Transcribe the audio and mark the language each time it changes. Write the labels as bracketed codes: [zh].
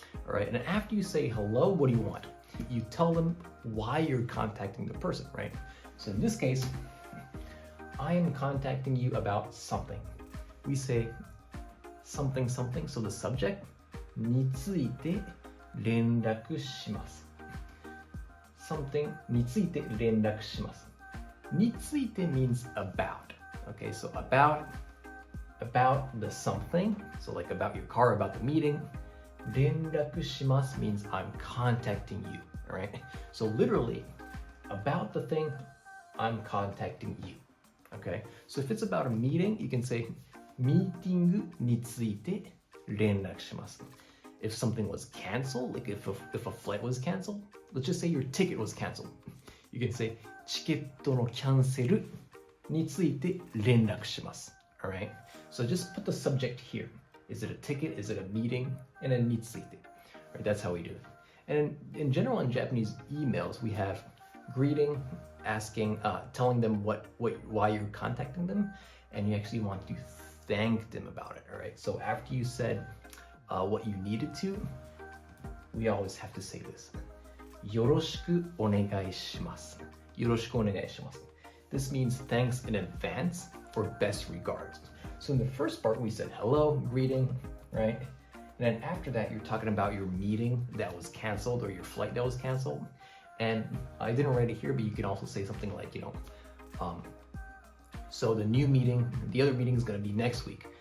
[en] All right, and after you say hello, what do you want? You tell them why you're contacting the person, right? So in this case, I am contacting you about something. We say something something, so the subject [ja] について連絡します。 something について連絡します。 [en] について means about. Okay, so about the something, so like about your car, about the meeting. 連絡します means I'm contacting you, alright? So literally, about the thing, I'm contacting you. Okay, so if it's about a meeting, you can say [ja] ミーティングについて連絡します。 [en] If something was canceled, like if a flight was canceled, let's just say your ticket was canceled. You can say [ja] チケットのキャンセルについて連絡します。 [en] Alright? So just put the subject here. Is it a ticket? Is it a meeting? And then について. Right, that's how we do it. And in general, in Japanese emails, we have greeting, asking, telling them why you're contacting them, and you actually want to thank them about it. All right. So after you said what you needed to, we always have to say this. [ja] よろしくお願いします。よろしくお願いします。 [en] This means thanks in advance or best regards. So in the first part, we said hello, greeting, right? And then after that, you're talking about your meeting that was canceled or your flight that was canceled. And I didn't write it here, but you can also say something like, so the other meeting is going to be next week.